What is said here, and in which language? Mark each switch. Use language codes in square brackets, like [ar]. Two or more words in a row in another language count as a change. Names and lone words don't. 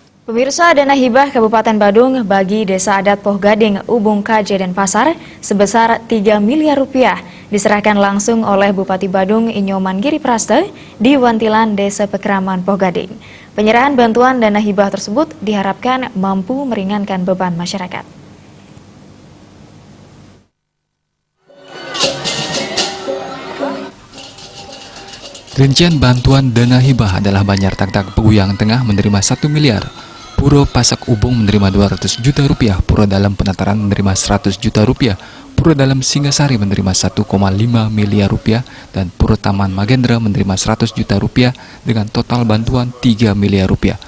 [id] Pemirsa, dana hibah Kabupaten Badung bagi Desa Adat Poh Gading, Ubung Kaje dan Pasar sebesar 3 miliar rupiah diserahkan langsung oleh Bupati Badung Inyoman Giriprasta di Wantilan Desa Pekraman Poh Gading. Penyerahan bantuan dana hibah tersebut diharapkan mampu meringankan beban masyarakat. Rincian bantuan dana hibah adalah Banjar Tak Peguyang Tengah menerima 1 miliar, Puro Pasak Ubung menerima 200 juta rupiah, Puro Dalam Penataran menerima 100 juta rupiah, Puro Dalam Singasari menerima 1,5 miliar rupiah, dan Puro Taman Magendra menerima 100 juta rupiah dengan total bantuan 3 miliar rupiah.